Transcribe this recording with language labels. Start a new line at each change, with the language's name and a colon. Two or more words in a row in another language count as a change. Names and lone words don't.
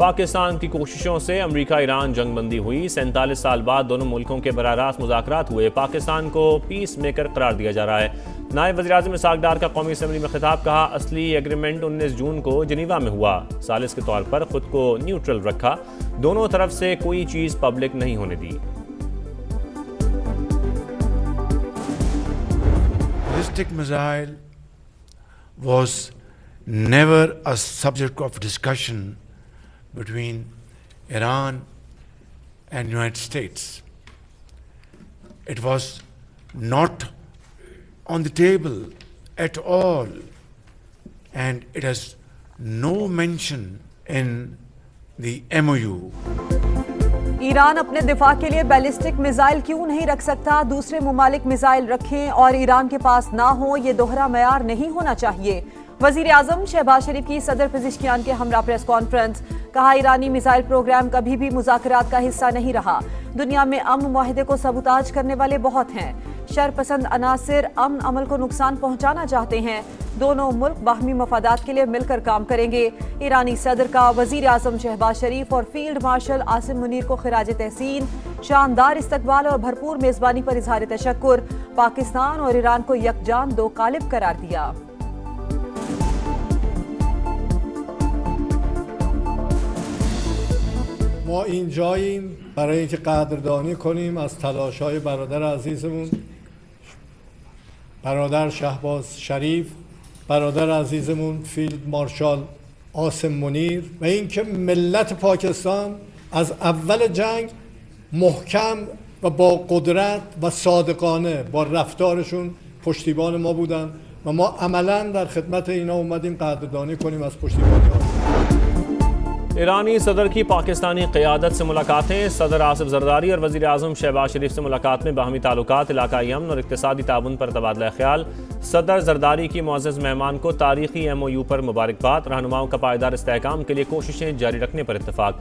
Urdu: پاکستان کی کوششوں سے امریکہ ایران جنگ بندی ہوئی۔ 47 سال بعد دونوں ملکوں کے براہ مذاکرات ہوئے. پاکستان کو
English: peace maker
Urdu: قرار دیا جا رہا ہے۔ نائب وزیر اعظم اسحاق ڈار کا قومی اسمبلی میں خطاب، کہا اصلی ایگریمنٹ 19 جون کو جنیوا میں ہوا. ثالث کے طور پر خود کو نیوٹرل رکھا۔ دونوں طرف سے کوئی چیز پبلک نہیں ہونے دی.
English: Ballistic missile was never a subject of discussion between Iran and United States. It was not on the table at all, and it has no mention in the MOU.
Urdu: ایران اپنے دفاع کے لیے
English: ballistic missile
Urdu: کیوں نہیں رکھ سکتا? دوسرے ممالک میزائل رکھیں اور ایران کے پاس نہ ہو، یہ دوہرا معیار نہیں ہونا چاہیے. وزیر اعظم شہباز شریف کی صدر پزشکیان کے ہمراہ
English: press conference,
Urdu: کہا ایرانی
English: missile program
Urdu: کبھی بھی مذاکرات کا حصہ نہیں رہا. دنیا میں امن معاہدے کو سبوتاژ کرنے والے بہت ہیں. شرپسند عناصر امن عمل کو نقصان پہنچانا چاہتے ہیں. دونوں ملک باہمی مفادات کے لیے مل کر کام کریں گے. ایرانی صدر کا وزیر اعظم شہباز شریف اور
English: field marshal
Urdu: عاصم منیر کو خراج تحسین، شاندار استقبال اور بھرپور میزبانی پر اظہار تشکر. پاکستان اور ایران کو یک جان دو قالب قرار دیا.
Persian: ما اینجاییم برای اینکه قدردانی کنیم از تلاش‌های برادر عزیزمون، برادر شهباز شریف، برادر عزیزمون فیلد مارشال آسم منیر و اینکه ملت پاکستان از اول جنگ محکم و با قدرت و صادقانه با رفتارشون پشتیبان ما بودن و ما عملاً در خدمت اینا اومدیم قدردانی کنیم از پشتیبانی ها.
Urdu: ایرانی صدر کی پاکستانی قیادت سے ملاقاتیں. صدر آصف زرداری اور وزیر اعظم شہباز شریف سے ملاقات میں باہمی تعلقات، علاقائی امن اور اقتصادی تعاون پر تبادلہ خیال. صدر زرداری کی معزز مہمان کو تاریخی MOU پر مبارکباد. رہنماؤں کا پائیدار استحکام کے لیے کوششیں جاری رکھنے پر اتفاق.